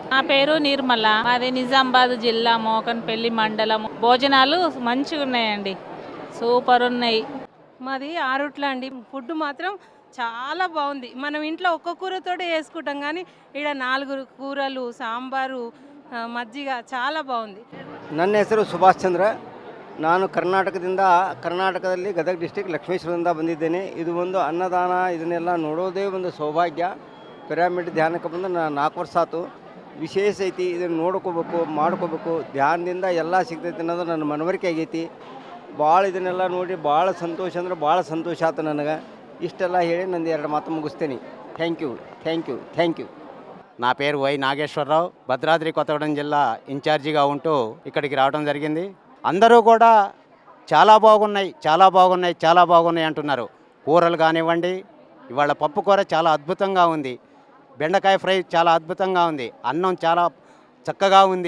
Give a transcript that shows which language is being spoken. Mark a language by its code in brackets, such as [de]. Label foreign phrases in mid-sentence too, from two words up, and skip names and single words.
[te] నా పేరు నిర్మల, మాది నిజామాబాద్ జిల్లా మోకన్పల్లి మండలం. భోజనాలు మంచిగా ఉన్నాయండి, సూపర్ ఉన్నాయి. మాది ఆరుట్ల అండి. ఫుడ్ మాత్రం చాలా బాగుంది. మనం ఇంట్లో ఒక్క కూరతోటే చేసుకుంటాం, కానీ ఇక్కడ 4 కూరలు, సాంబారు, మజ్జిగ చాలా ಬಾಗುಂದಿ. [kn] ನನ್ನ ಹೆಸರು ಸುಭಾಷ್ ಚಂದ್ರ. ನಾನು ಕರ್ನಾಟಕದಲ್ಲಿ ಗದಗ ಡಿಸ್ಟ್ರಿಕ್ಟ್ ಲಕ್ಷ್ಮೇಶ್ವರದಿಂದ ಬಂದಿದ್ದೇನೆ. ಇದು ಒಂದು ಅನ್ನದಾನ, ಇದನ್ನೆಲ್ಲ ನೋಡೋದೇ ಒಂದು ಸೌಭಾಗ್ಯ. ಪಿರಮಿಡ್ ಧ್ಯಾನಕ್ಕೆ ಬಂದು ನಾನು 4 ವರ್ಷ ಆಯ್ತು. ವಿಶೇಷ ಐತಿ, ಇದನ್ನು ನೋಡ್ಕೋಬೇಕು, ಮಾಡ್ಕೋಬೇಕು. ಧ್ಯಾನದಿಂದ ಎಲ್ಲ ಸಿಗ್ತೈತಿ ಅನ್ನೋದು ನನ್ನ ಮನವರಿಕೆ ಆಗೈತಿ. ಭಾಳ ಇದನ್ನೆಲ್ಲ ನೋಡಿ ಭಾಳ ಸಂತೋಷ ಅಂದ್ರೆ ಭಾಳ ಸಂತೋಷ ಆಯ್ತು ನನಗೆ. [te] ఇష్టలా ಹೇಳಿ ನಂದು 2 మాటలు ముగిస్తేని. [en] Thank you. [te] నా పేరు వై నాగేశ్వరరావు, భద్రాద్రి కొత్తగూడెం జిల్లా ఇన్ఛార్జిగా ఉంటూ ఇక్కడికి రావడం జరిగింది. అందరూ కూడా చాలా బాగున్నాయి, చాలా బాగున్నాయి, చాలా బాగున్నాయి అంటున్నారు. కూరలు కానివ్వండి, ఇవాళ పప్పు కూర చాలా అద్భుతంగా ఉంది, బెండకాయ ఫ్రై చాలా అద్భుతంగా ఉంది, అన్నం చాలా చక్కగా ఉంది.